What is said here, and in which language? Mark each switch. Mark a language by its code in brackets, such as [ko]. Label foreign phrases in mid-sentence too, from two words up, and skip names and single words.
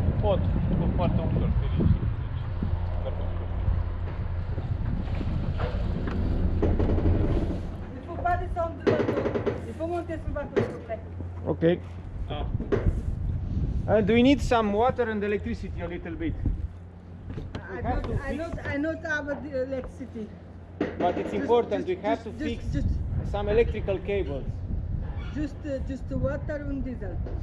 [ro] pot, sunt foarte ușor fericit. Merg ușor. [fr] Il faut pas descendre du bateau. Il faut monter sur le bateau, s'il vous plaît. [en] Okay. Ah. Do we need some water and electricity a little bit? I not have the electricity. But it's important, we have to fix some electrical cables. Just water and diesel.